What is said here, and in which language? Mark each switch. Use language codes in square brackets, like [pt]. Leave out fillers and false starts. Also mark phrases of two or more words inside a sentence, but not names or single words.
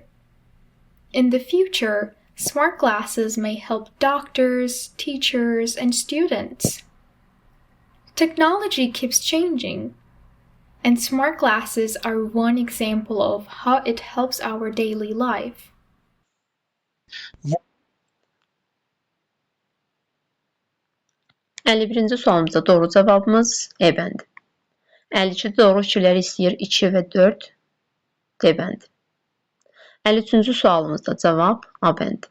[en] In the future, smart glasses may help doctors, teachers, and students. Technology keeps changing, and smart glasses are one example of how it helps our daily life. [az] 51-ci sualımızda doğru cavabımız E bəndi. 52 doğru fikirləri istəyir 2 və 4 D bəndi. 53-cü sualımızda cavab A bəndi.